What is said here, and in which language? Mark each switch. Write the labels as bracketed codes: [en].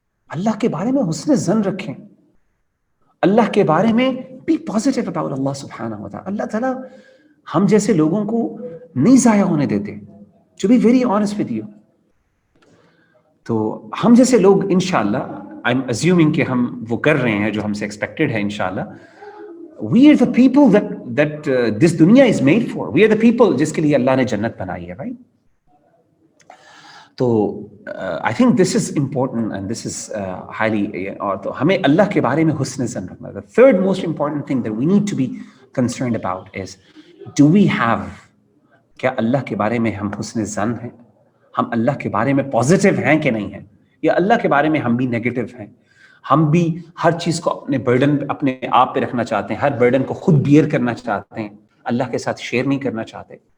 [ur] اللہ کے بارے میں حسن ظن رکھیں، اللہ کے بارے میں [en] be positive about [ur] اللہ سبحانہ و تعالیٰ. اللہ تعالیٰ ہم جیسے لوگوں کو نہیں ضائع ہونے دیتے. [en] To be very honest with you. [ur] تو ہم جیسے لوگ انشاءاللہ [en] I am assuming [ur] کہ ہم وہ کر رہے ہیں جو ہم سے ایکسپیکٹڈ ہے انشاءاللہ. [en] We are the people that this دنیا is made for. We are the people [ur] جس کے لیے اللہ نے جنت بنائی ہے. [en] Right. تو I think this is important and this is highly. [ur] اور تو ہمیں اللہ کے بارے میں حسن ظن رکھنا. [en] the third most important thing that we need to be concerned about is do we have, [ur] کیا اللہ کے بارے میں ہم حسن ظن ہیں, ہم اللہ کے بارے میں پازیٹیو ہیں کہ نہیں ہیں, یا اللہ کے بارے میں ہم بھی نیگیٹو ہیں, ہم بھی ہر چیز کو اپنے برڈن اپنے آپ پہ رکھنا چاہتے ہیں, ہر برڈن کو خود بیئر کرنا چاہتے ہیں, اللہ کے ساتھ شیئر نہیں کرنا چاہتے.